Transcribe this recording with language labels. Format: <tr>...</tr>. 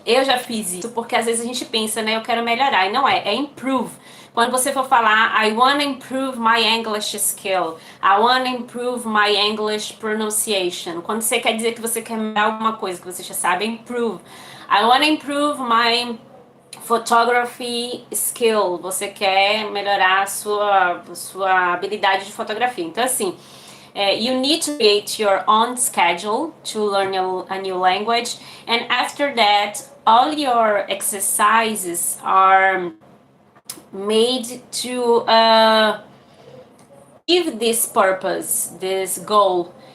<pt>Eu já fiz isso, porque às vezes a gente pensa, né, eu quero melhorar, e não é improve. Quando você for falar,</pt> <en>I wanna improve my English skill, I wanna improve my English pronunciation.</en> <pt>Quando você quer dizer que você quer melhorar alguma coisa que você já sabe, improve.</pt> <en>I wanna improve my photography skill.</en> <pt>Você quer melhorar a sua habilidade de fotografia. Então, assim,</pt> <en>you need to create your own schedule to learn a new language, and after that all your exercises are made to give this purpose, this goal.</en>